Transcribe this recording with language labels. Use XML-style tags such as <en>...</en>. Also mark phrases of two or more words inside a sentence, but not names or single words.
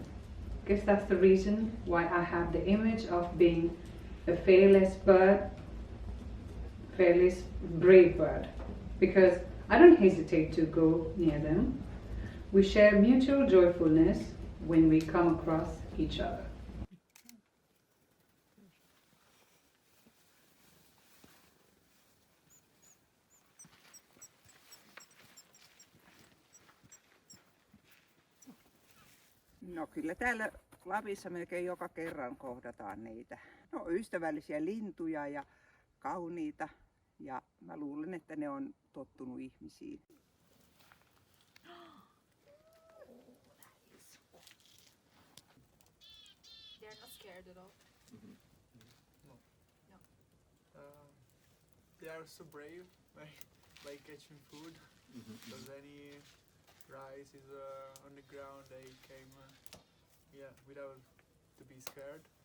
<en>Guess that's the reason why I have the image of being a fearless brave bird, because I don't hesitate to go near them. We share mutual joyfulness when we come across each other.</en> <fi>No kyllä täällä Lapissa melkein joka kerran kohdataan niitä. No ystävällisiä lintuja ja kauniita, ja mä luulen, että ne on tottunut ihmisiin.</fi> <en>They're not scared at all. No. No. They are so brave, like catching food. Because any rice is on the ground, they came, without to be scared.</en>